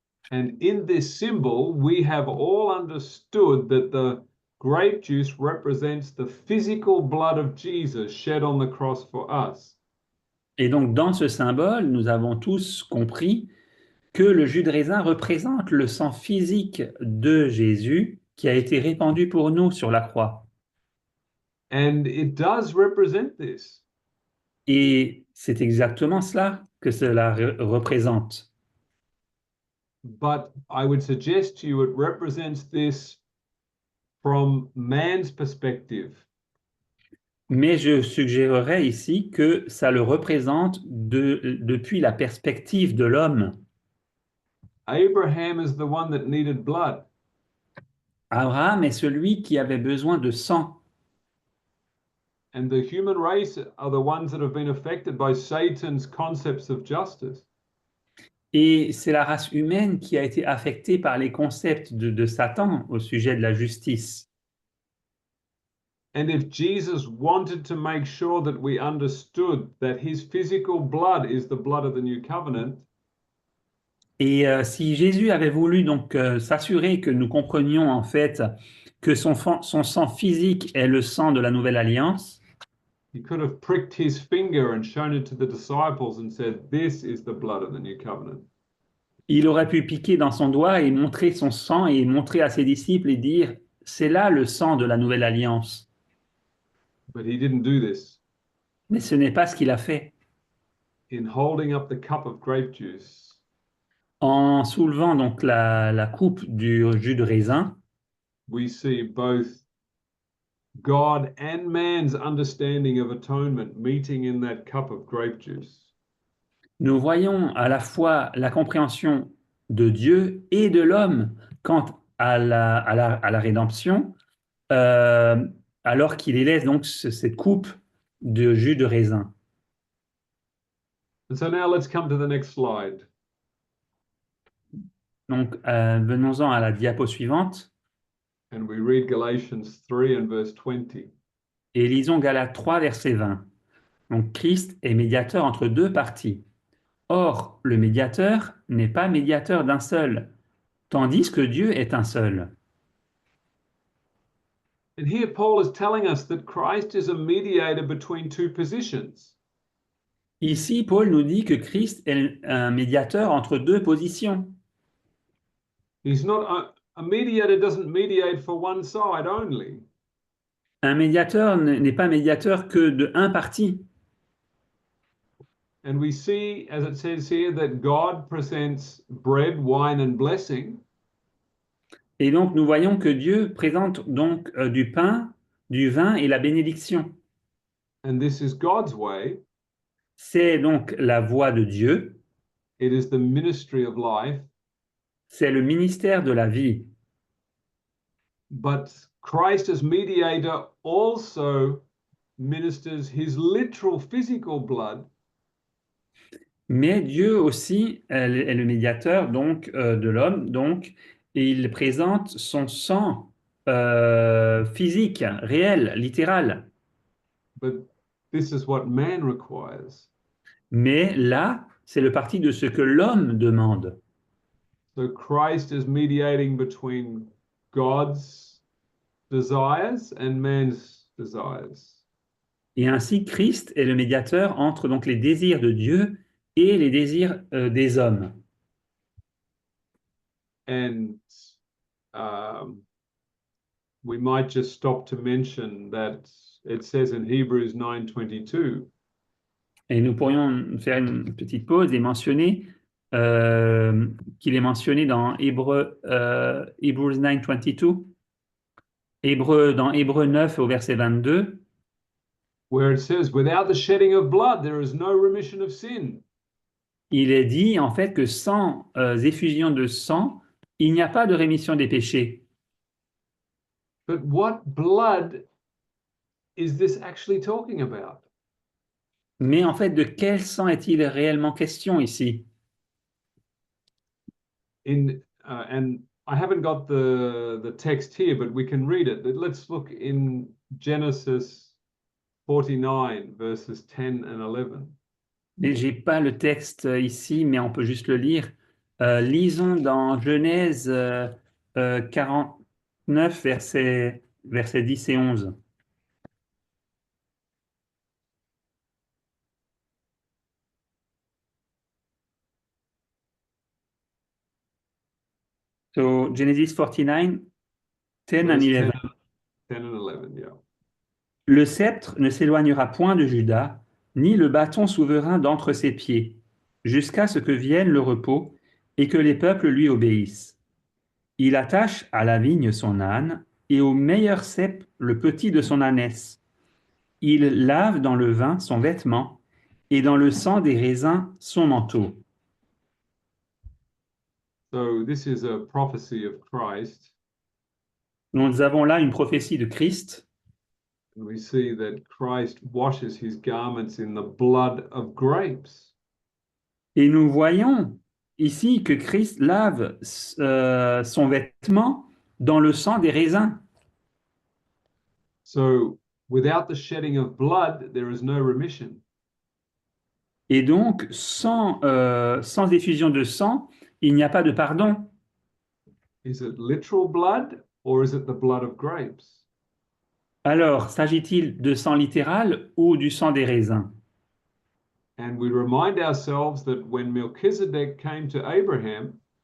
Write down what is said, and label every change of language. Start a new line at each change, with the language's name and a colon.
English: And in this symbol, we have all understood that the grape juice represents the physical blood of Jesus shed on the cross for us.
French: Et donc, dans ce symbole, nous avons tous compris que le jus de raisin représente le sang physique de Jésus qui a été répandu pour nous sur la croix.
English: And it does represent this.
French: Et c'est exactement cela que cela représente.
English: But I would suggest to you it represents this from man's perspective.
French: Mais je suggérerais ici que ça le représente depuis la perspective de l'homme.
English: Abraham is the one that needed blood.
French: Abraham est celui qui avait besoin de sang.
English: And the human race are the ones that have been affected by Satan's concepts of justice.
French: Et c'est la race humaine qui a été affectée par les concepts de Satan au sujet de la justice.
English: And if Jesus wanted to make sure that we understood that his physical blood is the blood of the new covenant,
French: Et si Jésus avait voulu donc s'assurer que nous comprenions en fait que son sang physique est le sang de la nouvelle alliance,
English: he could have pricked his finger and shown it to the disciples and said, "This is the blood of the new covenant."
French: il aurait pu piquer dans son doigt et montrer son sang et montrer à ses disciples et dire, c'est là le sang de la nouvelle alliance.
English: But he didn't do this.
French: Mais ce n'est pas ce qu'il a fait.
English: In holding up the cup of grape juice,
French: En soulevant donc la coupe du jus de raisin,
English: we see both God and man's understanding of atonement meeting in that cup of grape juice.
French: nous voyons à la fois la compréhension de Dieu et de l'homme quant à la rédemption, alors qu'il laisse donc cette coupe de jus de raisin.
English: And so now let's come to the next slide.
French: Donc, venons-en à la diapo suivante
English: And we read Galatians 3 and verse 20.
French: et lisons Galates 3, verset 20. Donc, Christ est médiateur entre deux parties. Or, le médiateur n'est pas médiateur d'un seul, tandis que Dieu est un seul.
English: And here Paul is telling us that Christ is a mediator between two positions.
French: Ici, Paul nous dit que Christ est un médiateur entre deux positions.
English: He's not a mediator doesn't mediate for one side only.
French: Un médiateur n'est pas médiateur que de un parti.
English: And we see, as it says here, that God presents bread, wine, and blessing.
French: Et donc, nous voyons que Dieu présente donc du pain, du vin et la bénédiction.
English: And this is God's way.
French: C'est donc la voie de Dieu.
English: It is the ministry of life.
French: C'est le ministère de la vie.
English: But Christ as mediator also ministers his literal physical blood,
French: Mais Dieu aussi est le médiateur donc de l'homme, donc, et il présente son sang physique, réel, littéral.
English: but this is what man requires.
French: Mais là, c'est le parti de ce que l'homme demande.
English: So Christ is mediating between God's desires and man's desires.
French: Et ainsi, Christ est le médiateur entre donc les désirs de Dieu et les désirs des hommes.
English: And we might just stop to mention that it says in Hebrews 9:22,
French: Et nous pourrions faire une petite pause et mentionner qu'il est mentionné dans Hebrews 9:22, dans Hébreux 9 au verset 22,
English: where it says, without the shedding of blood, there is no remission of sin.
French: il est dit en fait que sans effusion de sang, il n'y a pas de rémission des péchés.
English: But what blood is this actually talking about?
French: Mais en fait, de quel sang est-il réellement question ici?
English: And I haven't got the text here, but we can read it. Let's look in Genesis 49, verses 10 and 11.
French: Et j'ai pas le texte ici, mais on peut juste le lire. Lisons dans Genèse 49, versets 10 et 11.
English: So Genesis 49, 10 and Verse 11. 10 and 11, yeah.
French: Le sceptre ne s'éloignera point de Juda, ni le bâton souverain d'entre ses pieds, jusqu'à ce que vienne le repos et que les peuples lui obéissent. Il attache à la vigne son âne et au meilleur cep le petit de son ânesse. Il lave dans le vin son vêtement et dans le sang des raisins son manteau.
English: So this is a prophecy of Christ.
French: Nous avons là une prophétie de Christ.
English: And we see that Christ washes his garments in the blood of grapes.
French: Et nous voyons ici que Christ lave son vêtement dans le sang des raisins.
English: So without the shedding of blood, there is no remission.
French: Et donc, sans effusion de sang, il n'y a pas de pardon.
English: Is it literal blood or is it the blood of grapes?
French: Alors, s'agit-il de sang littéral ou du sang des raisins?
English: And we remind ourselves that when Melchizedek came to Abraham,